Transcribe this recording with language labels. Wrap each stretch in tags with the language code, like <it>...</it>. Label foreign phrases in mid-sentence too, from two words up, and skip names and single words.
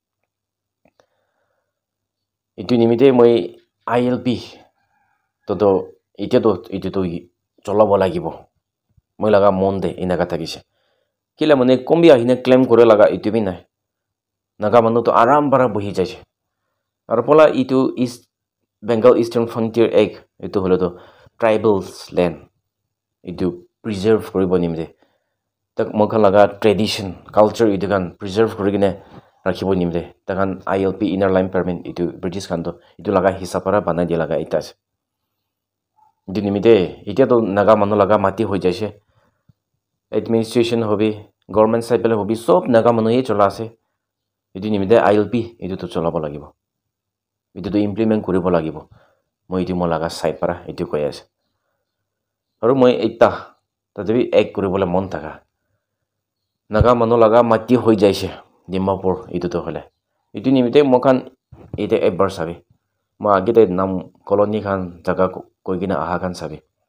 <nag>itu nimite moi ILP to itu to cholabo lagibo moi laga monde inaga thakise kila mane kombi ahine claim kore laga itu bi nai naga manu to aram bara bohi jaise aro pola itu is Bengal Eastern Frontier Act itu holo to</nag> <en>tribals land</en> <nag>itu preserve koribo nimde tak mokha laga</nag> <en>tradition culture</en> <nag>itu kan preserve korigine rakhibo nimde takan ILP</nag> <en>inner line permit</en> <nag>itu British kan to itu laga hisapara banai dia laga itas itu nimide itia to naga manu laga mati hoi jaise administration hobi government side bele hobi sob naga manu ye chola ase itu nimide ILP itu to cholabo lagibo itu to implement koribo lagibo moi itu mo laga side para itu koi ase aru moi eta tatabi ek koribole mon taka naga manu laga mati hoi jaise Dimapur itu to hole itu nimite mokan ite ebar sabi ma agite nam koloni khan jaga koigina aha khan sabi</nag>